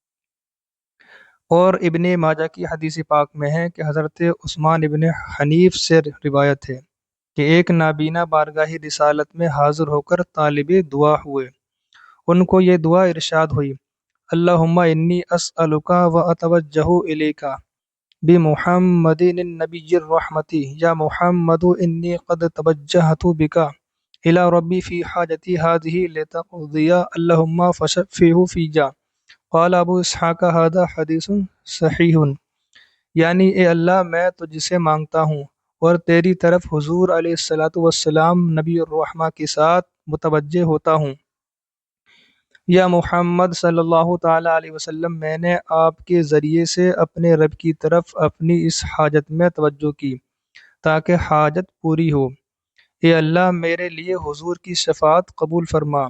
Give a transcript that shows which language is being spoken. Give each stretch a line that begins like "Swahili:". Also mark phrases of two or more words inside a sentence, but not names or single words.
Urdu: اور ابن ماجہ کی حدیث پاک میں ہے کہ حضرت عثمان ابن حنیف سے روایت ہے کہ ایک نابینا بارگاہ رسالت میں حاضر ہو کر طالب دعا ہوئے، ان کو یہ دعا ارشاد ہوئی،
Arabic: اللہم انی اسألک و اتوجہ الیک بمحمد النبی الرحمت، یا محمد انی قد توجہت بک الی ربی فی حاجتی هذه لتقضی اللہم فشفعہ فیہ۔ قال ابو اسحاق ھذا حدیث صحیح،
Urdu: یعنی اے اللہ میں تجھ سے مانگتا ہوں اور تیری طرف حضور
Arabic: علیہ الصلوۃ والسلام نبی الرحمہ
Urdu: کے ساتھ متوجہ ہوتا ہوں، یا محمد
Arabic: صلی اللہ تعالی علیہ وسلم،
Urdu: میں نے آپ کے ذریعے سے اپنے رب کی طرف اپنی اس حاجت میں توجہ کی تاکہ حاجت پوری ہو، اے اللہ میرے لیے حضور کی شفاعت قبول فرما۔